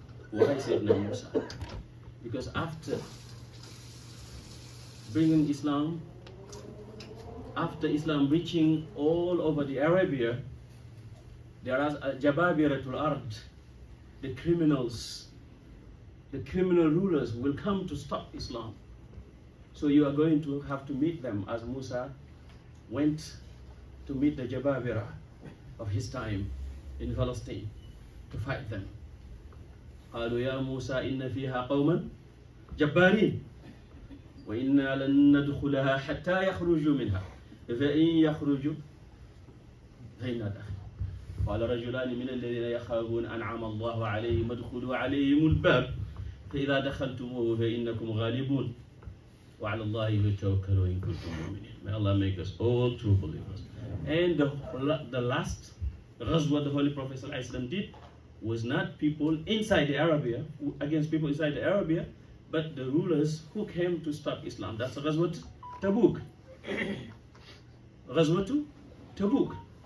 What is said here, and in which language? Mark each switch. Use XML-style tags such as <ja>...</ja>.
<en>Why Sayyidina Musa? Because after bringing Islam, after Islam reaching all over the Arabia, there are Jababiratul Ard, the criminals, the criminal rulers will come to stop Islam. So you are going to have to meet them, as Musa went to meet the Jababira of his time in Palestine to fight them.</en> <ar>قالوا يا موسى إن فيها قوما جبارين وإنا لن ندخلها حتى يخرجوا منها فإن يخرجوا فإنا داخل. قال رجلان من الذين يخافون أنعم الله عليهم ادخلوا عليهم الباب فإذا دخلتموه فإنكم غالبون وعلى الله يتوكل إن كنتم مؤمنين.</ar> <en>May Allah make us all true believers. And the last ghazwa the Holy Prophet ﷺ did was not people inside the Arabia, against people inside the Arabia, but the rulers who came to stop Islam. That's Ghazwat Tabuk. Ghazwat Tabuk.</en>